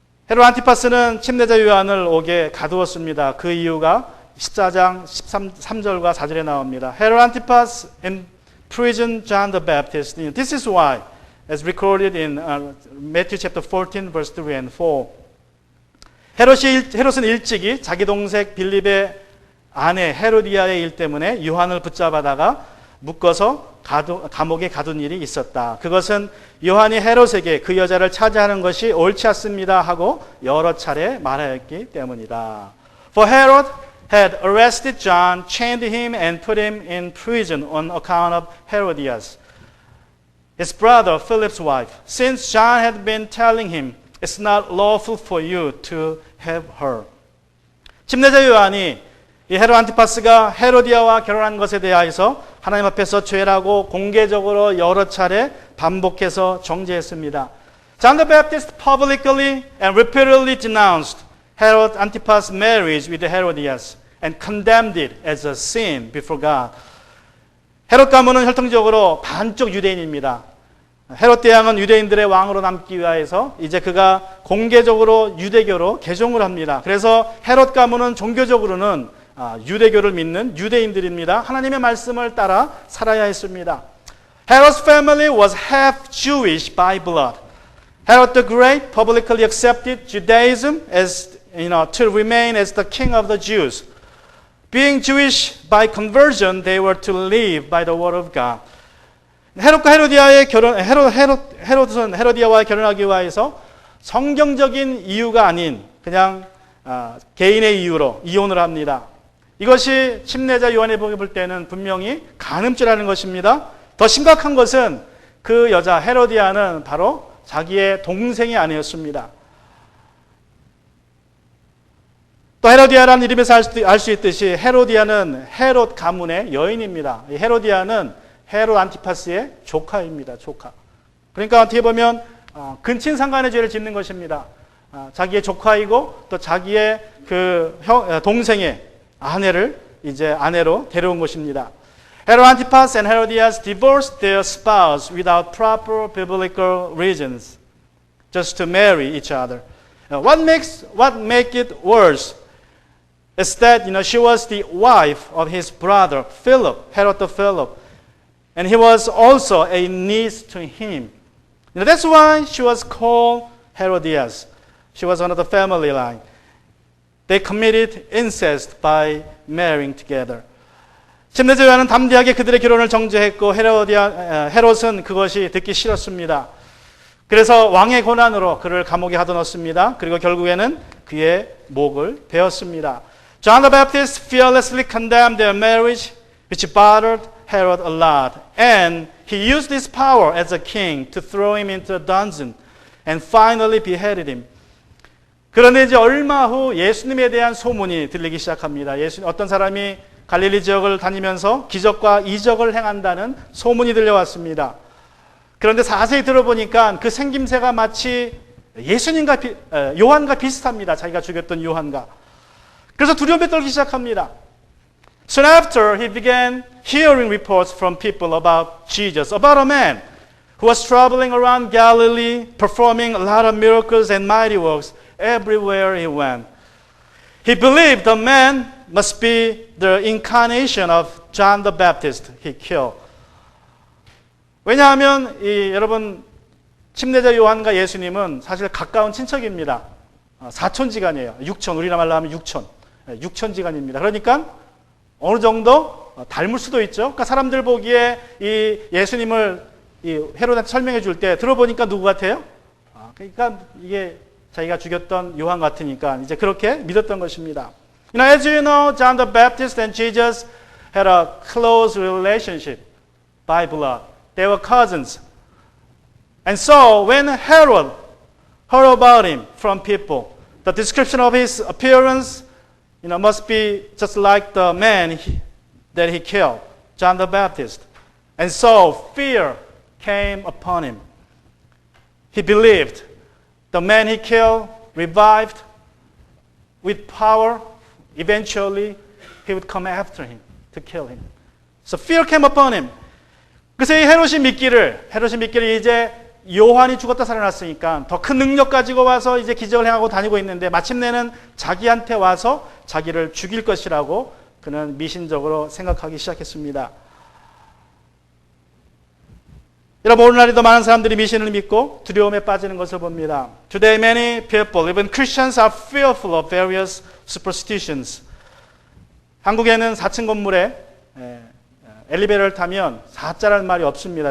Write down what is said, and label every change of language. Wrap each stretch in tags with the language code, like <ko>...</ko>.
<ko>헤롯 안티파스는 침례자 요한을 옥에 가두었습니다. 그 이유가 14장 3절과 4절에 나옵니다.</ko> <en>Herod Antipas imprisoned John the Baptist. This is why, as recorded in Matthew chapter 14, verse 3 and 4.</en> <ko>헤롯은 일찍이 자기 동생 빌립의 아내 헤로디아의 일 때문에 요한을 붙잡아다가 묶어서 감옥에 가둔 일이 있었다. 그것은 요한이 헤롯에게 그 여자를 차지하는 것이 옳지 않습니다 하고 여러 차례 말하였기 때문이다.</ko> <en>For Herod had arrested John, chained him and put him in prison on account of Herodias, his brother Philip's wife, since John had been telling him, it's not lawful for you to have her.</en> <ko>침례자 요한이 이 헤롯 안티파스가 헤로디아와 결혼한 것에 대하여서 하나님 앞에서 죄라고 공개적으로 여러 차례 반복해서 정죄했습니다.</ko> <en>John the Baptist publicly and repeatedly denounced Herod Antipas' marriage with Herodias and condemned it as a sin before God.</en> <ko>헤롯 가문은 혈통적으로 반쪽 유대인입니다. 헤롯 대왕은 유대인들의 왕으로 남기 위하여서 이제 그가 공개적으로 유대교로 개종을 합니다. 그래서 헤롯 가문은 종교적으로는 유대교를 믿는 유대인들입니다. 하나님의 말씀을 따라 살아야 했습니다.</ko> <en>Herod's family was half Jewish by blood. Herod the Great publicly accepted Judaism as to remain as the king of the Jews. Being Jewish by conversion, they were to live by the word of God.</en> <ko>헤롯과 헤로디아의 결혼, 헤롯은 헤로디아와 결혼하기 위해서 성경적인 이유가 아닌 그냥 개인의 이유로 이혼을 합니다. 이것이 침례자 요한의 복에 볼 때는 분명히 간음죄라는 것입니다. 더 심각한 것은 그 여자 헤로디아는 바로 자기의 동생이 아니었습니다. 또 헤로디아라는 이름에서 알 수 있듯이 헤로디아는 헤롯 가문의 여인입니다. 이 헤로디아는 헤롯 안티파스의 조카입니다. 조카. 그러니까 어떻게 보면 근친상간의 죄를 짓는 것입니다. 자기의 조카이고 또 자기의 그 동생의 아내를 이제 아내로 데려온 것입니다.</ko> <en>Herod Antipas and Herodias divorced their spouse without proper biblical reasons, just to marry each other. What make it worse is that she was the wife of his brother Philip, Herod the Philip, and he was also a niece to him. That's why she was called Herodias. She was one of the family line. They committed incest by marrying together.</en> <ko>침례자 요한은 담대하게 그들의 결혼을 정죄했고 헤롯은 그것이 듣기 싫었습니다. 그래서 왕의 고난으로 그를 감옥에 가둬놓습니다. 그리고 결국에는 그의 목을 베었습니다.</ko> <en>John the Baptist fearlessly condemned their marriage, which bothered Herod a lot, and he used his power as a king to throw him into a dungeon and finally beheaded him.</en> <ko>그런데 이제 얼마 후 예수님에 대한 소문이 들리기 시작합니다. 어떤 사람이 갈릴리 지역을 다니면서 기적과 이적을 행한다는 소문이 들려왔습니다. 그런데 자세히 들어보니까 그 생김새가 마치 예수님과 요한과 비슷합니다. 자기가 죽였던 요한과. 그래서 두려움에 떨기 시작합니다.</ko> <en>Soon after, he began hearing reports from people about Jesus, about a man who was traveling around Galilee, performing a lot of miracles and mighty works everywhere he went. He believed the man must be the incarnation of John the Baptist he killed.</en> <ko>왜냐하면 여러분 침례자 요한과 예수님은 사실 가까운 친척입니다. 사촌지간이에요. 육촌, 우리나라 말로 하면 육촌지간입니다. 그러니까 어느 정도 닮을 수도 있죠. 그러니까 사람들 보기에 이 예수님을 헤롯한테 설명해 줄 때 들어보니까 누구 같아요? 그러니까 이게 자기가 죽였던 요한 같으니까 이제 그렇게 믿었던 것입니다.</ko> <en>As you know, John the Baptist and Jesus had a close relationship by blood. They were cousins. And so when Herod heard about him from people, the description of his appearance must be just like the man that he killed, John the Baptist. And so fear came upon him. He believed the man he killed revived with power. Eventually, he would come after him to kill him. So fear came upon him.</en> <ko>그래서 이 헤롯이 믿기를 이제 요한이 죽었다 살아났으니까 더 큰 능력 가지고 와서 이제 기적을 행하고 다니고 있는데 마침내는 자기한테 와서 자기를 죽일 것이라고 그는 미신적으로 생각하기 시작했습니다. 여러분 오늘날에도 많은 사람들이 미신을 믿고 두려움에 빠지는 것을 봅니다.</ko> <en>Today many people, even Christians, are fearful of various superstitions.</en> <ko>한국에는 4층 건물에 엘리베이터를 타면 4자라는 말이 없습니다.</ko>